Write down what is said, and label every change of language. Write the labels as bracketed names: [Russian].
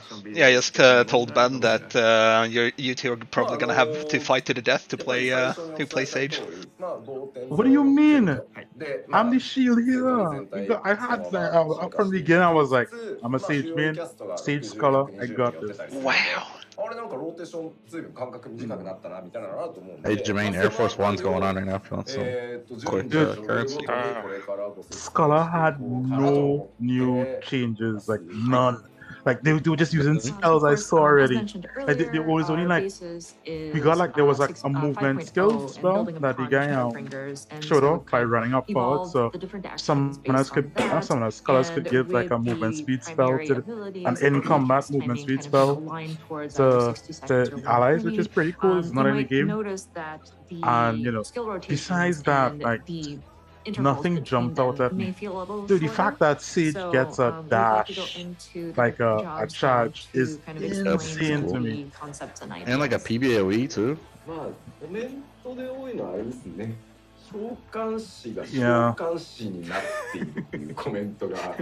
[English] Yeah, I just told Ben that you two are probably gonna have to fight to the death to play Sage. What do you mean? I'm the shield here. I had that from the beginning. I was like, I'm a Sage main, Sage Scholar. I got this. Wow. [Japanese] あれなんかローテーションずいぶん間隔短くなったなみたいなのあると思うんで [English] Hey Jermaine, Air Force One's going on right now if you want some quick currency. Scholar had no new changes, like none. Like they were just using spells I saw already. Like they was only like we got like there was like a movement skill spell that the guy showed off by running up forward. So summoners scholars could give like a movement speed spell to an in combat movement speed spell to the allies, which is pretty cool. It's not in the game. And you know, besides that, like nothing jumped out at me. Dude, the fact that Sage gets a dash, like a charge, is insane to me. And like a PBOE too. [Japanese] まあコメントで多いのはあれですね。召喚師が召 [English] Yeah. [Japanese] 喚師になっているっていうコメントが